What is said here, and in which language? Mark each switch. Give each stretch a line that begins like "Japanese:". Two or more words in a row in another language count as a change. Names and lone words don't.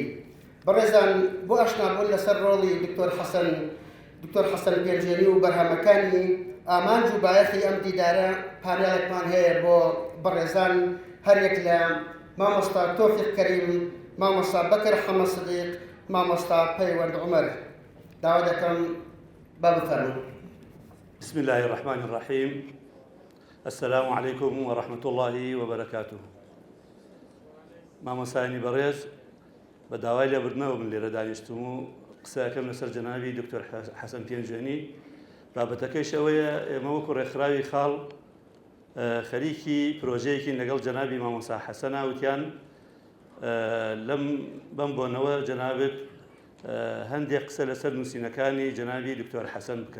Central Kurdish: بەڕێزان بۆ ئاشنابوون لەسەر ڕۆڵی دکتۆر حەسەن پێنجێنی و بەرهەمەکانی ئامانج و بایەخی ئەم دیدارە پانێڵێکمان هەیە بۆ بەڕێزان هەریەک لە مامۆستا تۆفیق کەریم، مامۆستا بەکر حەمە سدیق، مامۆستا پەیوەند عومەر. داوا دەکەم با بفەرموون.
Arabic: بسم الله الرحمن الرحيم. السلام عليكم ورحمة الله وبركاته.
Central Kurdish: مامۆستایانی بەڕێز بە داوای لێبردنەوە من لێرە دانیشتم و قسەکەم لەسەر جەنابی دکتۆر حەسەن پێنجێنی. بابەتەکەیش ئەوەیە ئێمە وەکو ڕێکخراوی خاڵ خەریکی پرۆژەیەکی لەگەڵ جەنابی مامۆستا حەسەنە وتیان بەم بۆنەوە جەنابێت هەندێک قسە لەسەر نووسینەکانی جەنابی دکتۆر حەسەن بکە.